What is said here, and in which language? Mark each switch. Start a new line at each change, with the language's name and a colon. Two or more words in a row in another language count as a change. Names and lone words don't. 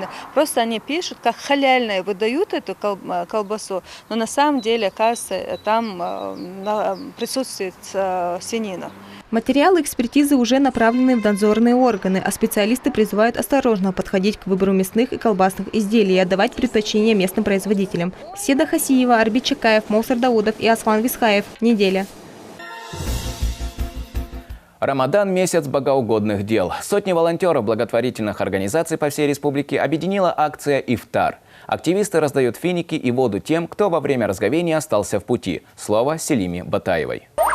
Russian: Просто они пишут, как халяльные, выдают эту колбасу, но на самом деле, оказывается, там присутствует свинина. Материалы экспертизы уже направлены в надзорные органы, а специалисты призывают осторожно подходить к выбору мясных и колбасных изделий и отдавать предпочтение местным производителям. Седа Хасиева, Арбит Чакаев, Мовсар Даудов и Аслан Висхаев. Неделя. Рамадан – месяц богоугодных дел. Сотни волонтеров благотворительных организаций по всей республике объединила акция «Ифтар». Активисты раздают финики и воду тем, кто во время разговения остался в пути. Слово Селиме Батаевой.